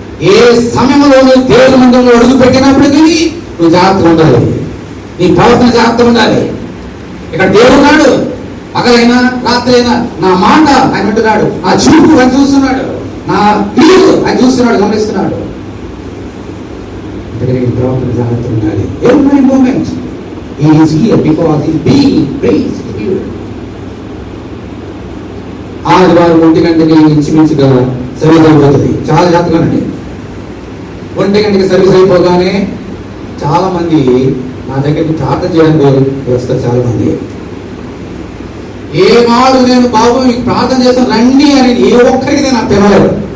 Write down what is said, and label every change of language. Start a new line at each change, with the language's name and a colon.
Telugu: ఏ సమయంలో నువ్వు దేవుడి మందిరంలో అడుగు పెట్టినప్పటికీ నువ్వు జాగ్రత్తగా ఉండాలి. నీ ప్రవర్తన జాగ్రత్తగా ఉండాలి. ఇక్కడ దేవుడు ఉన్నాడు. పగలైనా రాత్రి అయినా నా మాట ఆయన వింటున్నాడు, నా చూపు ఆయన చూస్తున్నాడు, నా క్రియలు ఆయన చూస్తున్నాడు, గమనిస్తున్నాడు. అందుకని ప్రవర్తన జాగ్రత్తగా ఉండాలి.
English: Every moment he is here because he is being praised here.
Telugu: ఆదివారం 1 గంటకి ఇంచుమించుగా సర్వీస్ అయిపోతుంది. చాలా జాగ్రత్తగానండి. 1 గంటకి సర్వీస్ అయిపోగానే చాలా మంది నా దగ్గరికి ప్రార్థన చేయడానికి వస్తారు. చాలా మంది ఏమాడు నేను బాబు మీకు ప్రార్థన చేస్తాను రండి అని ఏ ఒక్కరికి నేను పిలవలేదు.